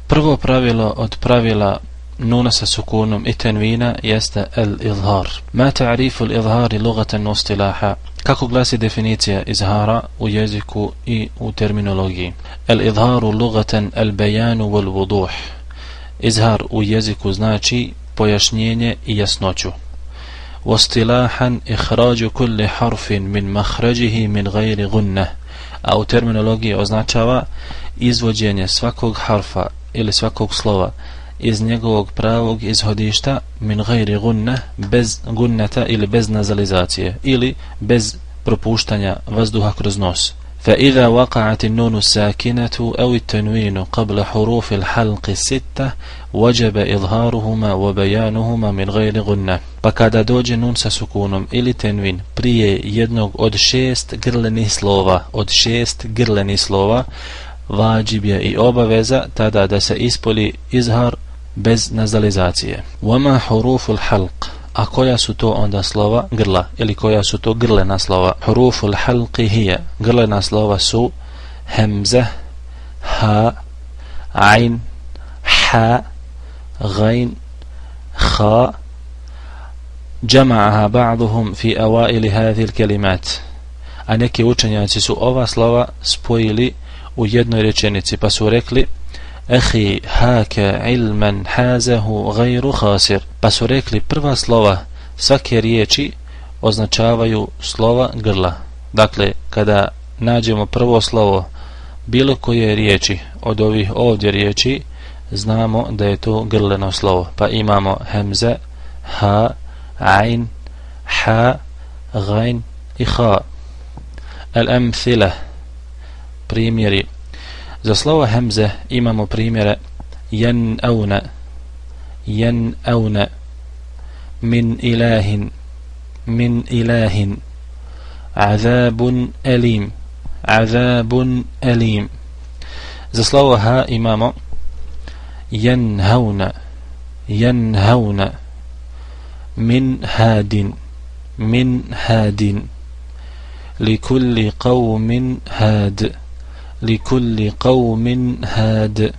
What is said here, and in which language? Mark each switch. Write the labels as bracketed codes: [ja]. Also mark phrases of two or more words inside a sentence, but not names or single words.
[bs] Prvo pravilo od pravila nuna sa sukunom i tenvina jeste al-izhar. [ar] ما تعريف الإظهار لغة واصطلاحا. [bs] Kako glasi definicija izhara u jeziku i u terminologiji? [ar] الإظهار لغة البيان والوضوح. [bs] Izhar u jeziku znači pojašnjenje i jasnoću. [ar] واصطلاحا إخراج كل حرف من مخرجه من غير غنة. [bs] A u terminologiji označava izvođenje svakog harfa ili svakog slova iz njegovog pravog izhodišta [ar] من غير غنة, [bs] bez gunneta ili bez nazalizacije ili bez propuštanja vazduha kroz nos. [ar] فإذا وقعت النون الساكنة أو التنوين قبل حروف الحلق الستة وجب إظهارهما وبيانهما من غير غنة. [bs] Pa kada dođe nun sa sukunom ili tenvin prije jednog od šest grlenih slova, vađib je i obaveza tada da se ispoli izhar bez nazalizacije. [ar] وما حروف الحلق. [bs] A koja su to onda slova grla ili koja su to grlena slova? [ar] حروف الحلق هي. [bs] Grlena slova su hamza, ha, ain, ha, ghain, kha. [ar] جمعها بعضهم في أوائل هذه الكلمات. [bs] A neki učenjaci su ova slova spojili u jednoj rečenici pa su rekli [ar] أخي هاك علما حازه غير خاسر. [bs] Pa su rekli prva slova svake riječi označavaju slova grla. Dakle, kada nađemo prvo slovo bilo koje riječi od ovih ovdje riječi, znamo da je to grleno slovo. Pa imamo hamza, ha, ain, ha, ghain i kha. Al-amthila, primjeri. Za slovo hamze imamo primjere yan'auna, [ar] من إله عذاب أليم. [bs] Za slovo ha imamo [ar] ينهون من هاد لكل قوم هاد.